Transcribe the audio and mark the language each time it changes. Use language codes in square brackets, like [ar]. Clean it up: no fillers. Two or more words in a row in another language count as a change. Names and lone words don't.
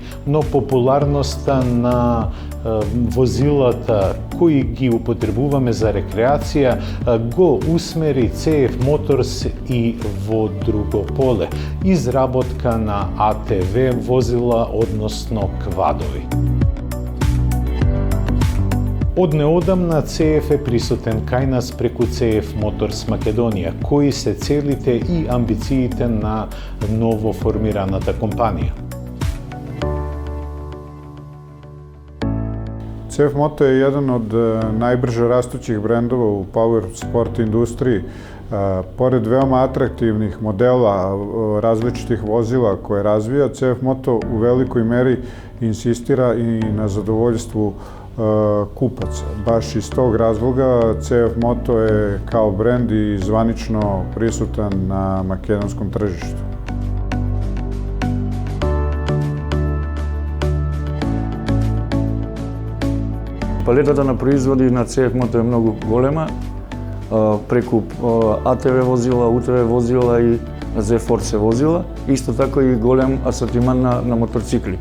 [mk] Но популарноста на возилата кои ги употребуваме за рекреација го усмери CF Motors и во друго поле, изработка на АТВ возила, односно квадови. Од неодамна CF е присутен кај нас преку CF Motors Македонија, кои се целите и амбициите на ново формираната компанија. [sr] CF Moto je jedan od najbrže rastućih brendova u [en] power sport [sr] industriji. Pored veoma atraktivnih modela različitih vozila koje razvija, CF Moto u velikoj meri insistira i na zadovoljstvu kupaca. Baš iz tog razloga CF Moto je kao brend i zvanično prisutan na makedonskom tržištu. [mk] Палетата на производи на CF Moto е многу голема, преку АТВ возила, УТВ возила и Z-Force возила, исто така и голем асортиман на моторцикли.